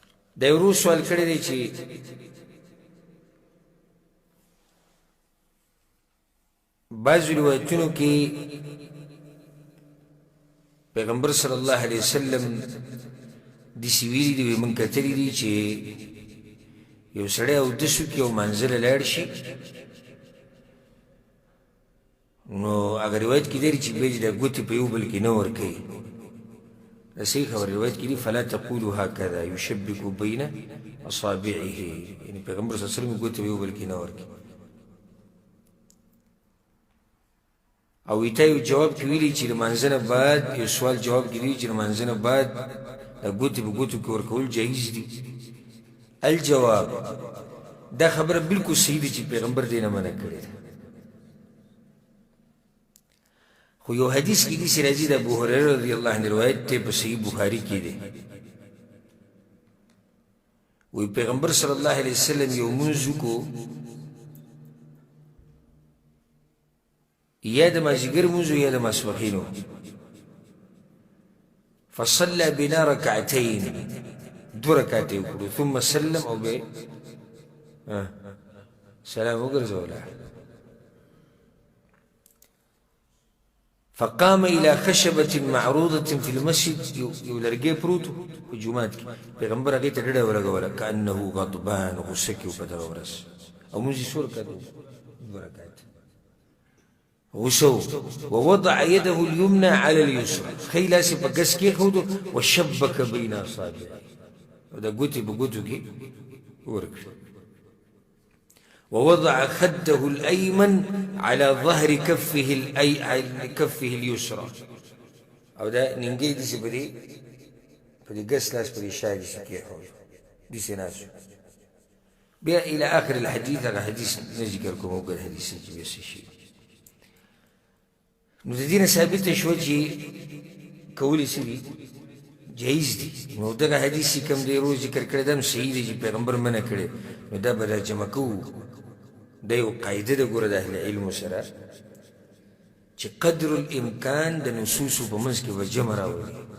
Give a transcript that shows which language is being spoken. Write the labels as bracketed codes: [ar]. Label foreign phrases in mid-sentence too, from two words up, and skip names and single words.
[ps] دا یو روز سوال کړی دی چې بعضو روایتونو کې پیغمبر [ar] صلی الله علیه وسلم [ps] داسې ویلي دي موږ کتلي دي چې یو سړی اودس وکړي او منزل لاړ شي نو هغه روایت کې دی چې بیا دې دا ګوتې په یو بل کې نه ورکوي دا صحیح خبر روایت کې دي [ar] فلا تقولوا هكذا يشبك بين اصابعه [ps] یعنی پیغمبر [ar] صلی الله علیه وسلم [ps] ګوتې په یو بل کې نه ورکوي او ایته یو جواب کې ویلي چې لمانځه نه بعد یو سوال جواب کې دی چې لمانځه نه بعد دا ګوتې په ګوتو کې ورکول جایز دي الجواب دا خبره بالکل صحیح دی چې پیغمبر دې نه منع کړې ده خو یو حدیث کې داسې راځي د ابو هریره [ar] رضی الله عنه [ps] روایت دی په صحیح بخاري کې دی وی پیغمبر [ar] صلی الله علیه وسلم [ps] یو لمونځ وکړو یا د مازدیګر لمونځ یا د ماسپښین [ar] فصلى بنا ركعتين [ps] دو رکعتې وکړو [ar] ثم سلم [ps] او به سلام وګرځوله [ar] فقام الى خشبه معروضه في المسجد [ps] یو لرګی پروت په جومات کې پیغمبر هغې ته ډډه ولګوله [ar] کانه غضبان [ps] غصه کې و په دغه ورځ او مونځ یې څو رکعته دو رکعته غصه [ar] ووضع يده اليمنى على اليسرى [ps] ښی لاس یې په ګس کېښودو [ar] وشبک بین اصابعه [ps] دا ګوتې په ګوتو کې ورکړه [ar] ووضع خده الأيمن على ظهر كفه اليسرى [ps] او دا ننګې داسې په دې ګس لاس په دې شا داسې کېښود داسې ناست بیا [ar] إلى آخر الحديث [ps] هغه حدیث نه ذکر کوم او ګل حدیث چې بیا څه شي نو د دې نه ثابته شوه چې کولی څه دي جایز دي نو دغه حدیث چې کوم دی روز ذکر کړی دا هم صحیح دی چې پیغمبر منع کړی نو دا به راجمع کوو دا یو قاعده ده ګوره د اهل علمو سره چې [ar] قدر الامکان [ps] د نصوصو په منځ کې به جمع راولي